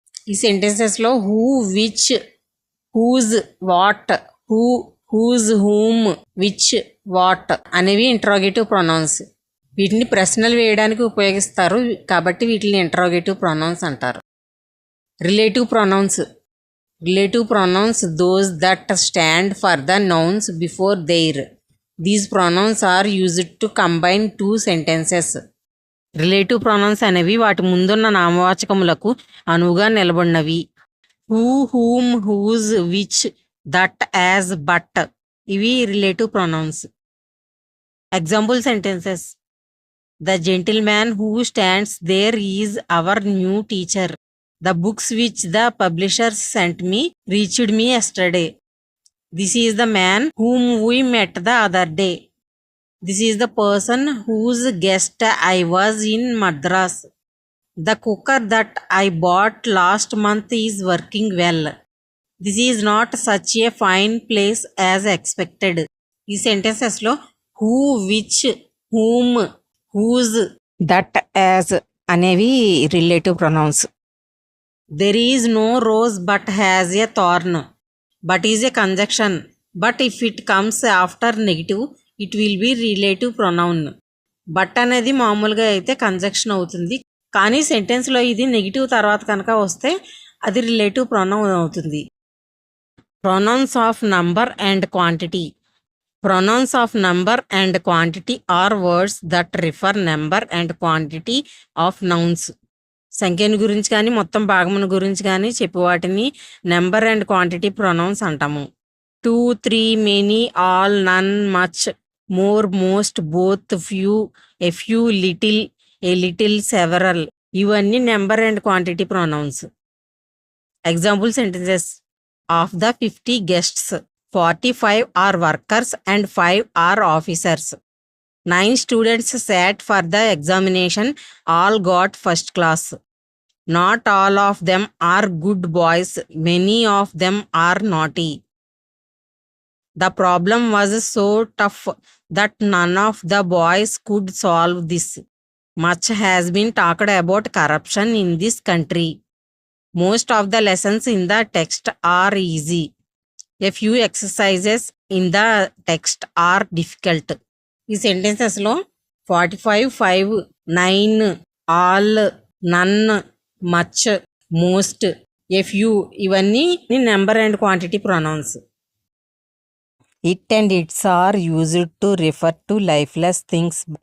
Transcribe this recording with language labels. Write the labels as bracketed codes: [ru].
[te] ఈ సెంటెన్సెస్లో who, which, whose, what, who, whose, whom, which, what అనేవి interrogative pronounce. వీటిని ప్రశ్నలు వేయడానికి ఉపయోగిస్తారు కాబట్టి వీటిని ఇంట్రాగేటివ్ ప్రొనౌన్స్ అంటారు. Relative pronounce. [en] Relative pronouns those that stand for the nouns before there. These pronouns are used to combine two sentences. [te] Relative pronounce అనేవి వాటి ముందున్న నామవాచకములకు అనువుగా నిలబడినవి. Who, whom, whose, which, that, as, but ఇవి relative pronounce. [en] Example sentences. The gentleman who stands there is our new teacher. The books which the publishers sent me reached me yesterday. This is the man whom we met the other day. This is the person whose guest I was in Madras. The cooker that I bought last month is working well. This is not such a fine place as expected. [te] ఈ సెంటెన్సెస్లో who, which, whom, whose, that, as అనేవి relative pronounce. [en] There is no rose but has a thorn. But is a conjunction. But if it comes after negative, it will be relative pronoun. [te] But అనేది మామూలుగా అయితే conjunction అవుతుంది, కానీ సెంటెన్స్లో ఇది negative తర్వాత కనుక వస్తే అది రిలేటివ్ ప్రొనౌన్ అవుతుంది. [en] Pronouns of number and quantity. Pronouns of number and quantity are words that refer number and quantity of nouns. [te] సంఖ్యను గురించి కానీ మొత్తం భాగమును గురించి కానీ చెప్పి వాటిని నెంబర్ అండ్ క్వాంటిటీ ప్రొనౌన్స్ అంటాము. 2, 3, many, all, none, much, more, most, both, few, a few, little, ఏ little, several ఇవన్నీ number and quantity pronounce. [en] Example sentences. Of the 50 guests, 45 are workers and 5 are officers. 9 students sat for the examination, all got first class. Not all of them are good boys, many of them are naughty. The problem was so tough that none of the boys could solve this. Much has been talked about corruption in this country. Most of the lessons in the text are easy. A few exercises in the text are difficult. [te] ఈ సెంటెన్సెస్లో 45, 5, 9, all, none, much, most, a few ఇవన్నీ number and quantity pronounce. [en] It and its are used to refer to lifeless things.